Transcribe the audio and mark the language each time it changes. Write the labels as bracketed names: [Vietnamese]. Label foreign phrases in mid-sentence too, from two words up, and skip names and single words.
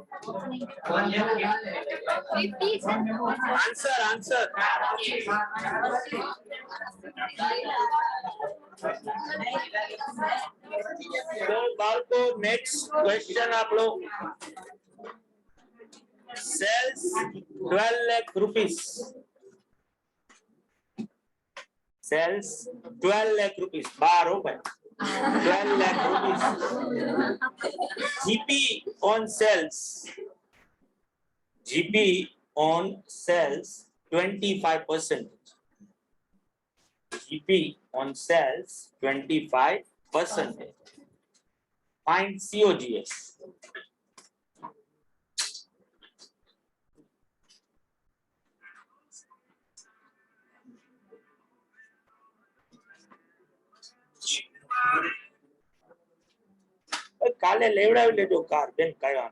[Gujarati] આન્સર તો બાળકો [English] next question [Gujarati] આપણો સેલ્સ [English] 12 lakh rupees. Sells 12 lakh rupees. 12 rupees. 12 lakh rupees. GP on sales. GP on sales 25%. GP on sales 25%. Find COGS. [Gujarati] કાલે લેવડાવી લેજો કાર બેન, કઈ વાંધો.